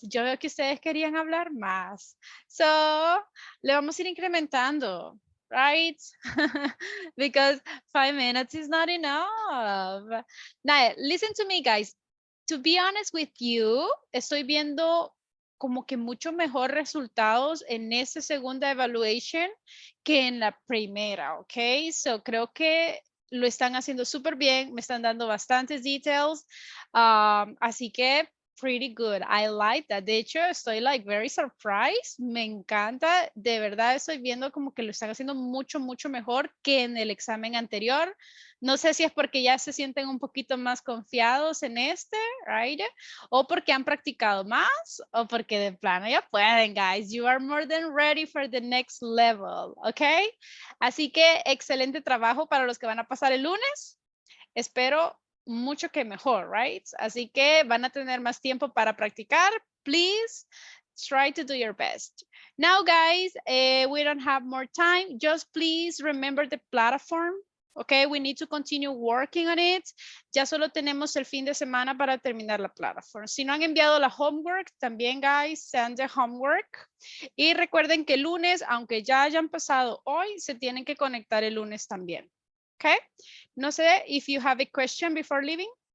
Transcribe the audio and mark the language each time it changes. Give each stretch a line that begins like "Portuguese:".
Spanish: Yo veo que ustedes querían hablar más. So, le vamos a ir incrementando, right?
English: Because 5 minutes is not enough. Now, listen to me, guys. To be honest with you,
Spanish: estoy viendo como que mucho mejor resultados en esa segunda evaluation que en la primera, ¿ok? So creo que lo están haciendo súper bien, me están dando bastantes details, así que
English: pretty good, I like that.
Spanish: De hecho, estoy
English: like very surprised,
Spanish: me encanta, de verdad estoy viendo como que lo están haciendo mucho, mucho mejor que en el examen anterior. No sé si es porque ya se sienten un poquito más confiados en este, right? O porque han practicado más, o porque de plano ya pueden, guys.
English: You are more than ready for the next level,
Spanish: ¿ok? Así que excelente trabajo para los que van a pasar el lunes. Espero mucho que mejor, right? Así que van a tener más tiempo para practicar.
English: Please try to do your best. Now, guys, we don't have more time. Just please remember the platform. Okay, we need to continue working on it.
Spanish: Ya solo tenemos el fin de semana para terminar la plataforma. Si no han enviado la homework, también, guys,
English: send the homework.
Spanish: Y recuerden que el lunes, aunque ya hayan pasado hoy, se tienen que conectar el lunes también.
English: Okay,
Spanish: no sé
English: if you have a question before leaving.